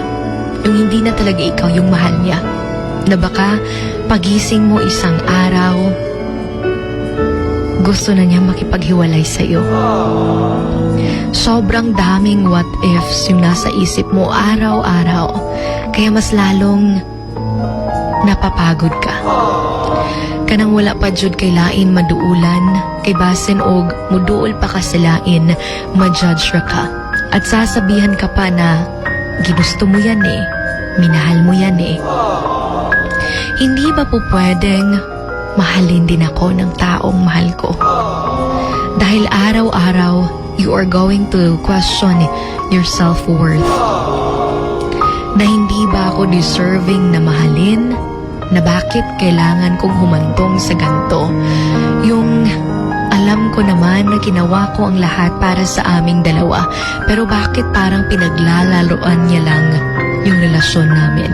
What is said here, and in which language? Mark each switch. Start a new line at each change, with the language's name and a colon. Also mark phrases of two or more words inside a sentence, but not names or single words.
Filipino: Yung hindi na talaga ikaw yung mahal niya. Na baka pagising mo isang araw, gusto na niya makipaghiwalay sa iyo. Sobrang daming
English: what ifs
Filipino: yung nasa isip mo araw-araw. Kaya mas lalong napapagod ka.
Cebuano: Kanang wala pa jud kay lain maduulan, kay basin og muduol pa ka sa lain, ma-judge ra ka.
Filipino: At sasabihan ka pa na, ginusto mo yan eh, minahal mo yan eh. Hindi ba po pwedeng mahalin din ako ng taong mahal ko? Dahil araw-araw,
English: you are going to question your self-worth.
Filipino: Na hindi ba ako deserving na mahalin? Na bakit kailangan kong humantong sa ganito? Yung alam ko naman na ginawa ko ang lahat para sa aming dalawa, pero bakit parang pinaglalaroan niya lang yung relasyon namin?